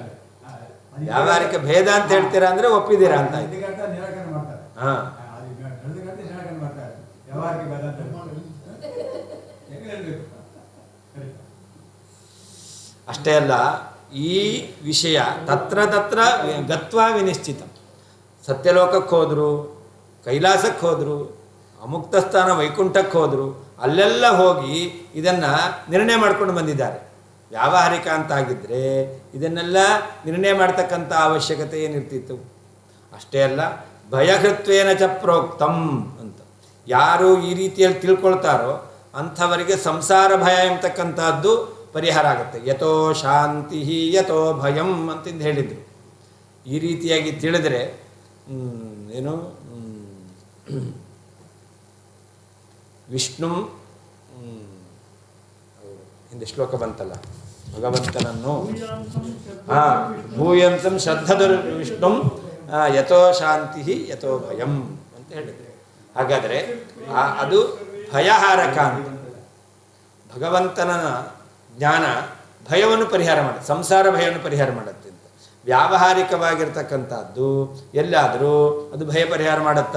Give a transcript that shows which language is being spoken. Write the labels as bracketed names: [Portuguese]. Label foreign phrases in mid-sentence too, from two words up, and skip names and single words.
[Kannada] ವ್ಯಾವಹಾರಿಕ ಭೇದ ಅಂತ ಹೇಳ್ತೀರಾ ಅಂದ್ರೆ ಒಪ್ಪಿದ್ದೀರಾ ಅಂತ ಆಯ್ತು. ಹಾ, ಅಷ್ಟೇ ಅಲ್ಲ, ಈ ವಿಷಯ [Sanskrit] ತತ್ರ ತತ್ರ ಗತ್ವಾ ವಿನಿಶ್ಚಿತ. [Kannada] ಸತ್ಯಲೋಕಕ್ಕೆ ಹೋದ್ರು, ಕೈಲಾಸಕ್ಕೆ ಹೋದ್ರು, ಅಮುಕ್ತ ಸ್ಥಾನ ವೈಕುಂಠಕ್ಕೆ ಹೋದ್ರು, ಅಲ್ಲೆಲ್ಲ ಹೋಗಿ ಇದನ್ನು ನಿರ್ಣಯ ಮಾಡ್ಕೊಂಡು ಬಂದಿದ್ದಾರೆ. ವ್ಯಾವಹಾರಿಕ ಅಂತ ಆಗಿದ್ದರೆ ಇದನ್ನೆಲ್ಲ ನಿರ್ಣಯ ಮಾಡ್ತಕ್ಕಂಥ ಅವಶ್ಯಕತೆ ಏನಿರ್ತಿತ್ತು? ಅಷ್ಟೇ ಅಲ್ಲ, [Sanskrit] ಭಯಕೃತ್ವೇನ ಚ ಪ್ರೋಕ್ತಂ [Kannada] ಅಂತ ಯಾರು ಈ ರೀತಿಯಲ್ಲಿ ತಿಳ್ಕೊಳ್ತಾರೋ ಅಂಥವರಿಗೆ ಸಂಸಾರ ಭಯ ಎಂಬತಕ್ಕಂಥದ್ದು ಪರಿಹಾರ ಆಗುತ್ತೆ. [Sanskrit] ಯಥೋ ಶಾಂತಿ ಯಥೋ ಭಯಂ [Kannada] ಅಂತಂದು ಹೇಳಿದರು. ಈ ರೀತಿಯಾಗಿ ತಿಳಿದರೆ ಏನು ವಿಷ್ಣು ಹಿಂದೆ ಶ್ಲೋಕ ಬಂತಲ್ಲ, ಭಗವಂತನನ್ನು [Sanskrit] ಭೂಯಂತಂ ಶ್ರದ್ಧದ ವಿಷ್ಣು ಯಥೋ ಶಾಂತಿ ಯಥೋ ಭಯಂ [Kannada] ಅಂತ ಹೇಳಿದರೆ, ಹಾಗಾದರೆ ಅದು ಭಯಹಾರಕ ಅಂತ. ಭಗವಂತನ ಜ್ಞಾನ ಭಯವನ್ನು ಪರಿಹಾರ ಮಾಡುತ್ತೆ, ಸಂಸಾರ ಭಯವನ್ನು ಪರಿಹಾರ ಮಾಡುತ್ತೆ ಅಂತ. ವ್ಯಾವಹಾರಿಕವಾಗಿರ್ತಕ್ಕಂಥದ್ದು ಎಲ್ಲಾದರೂ ಅದು ಭಯ ಪರಿಹಾರ ಮಾಡುತ್ತಾ?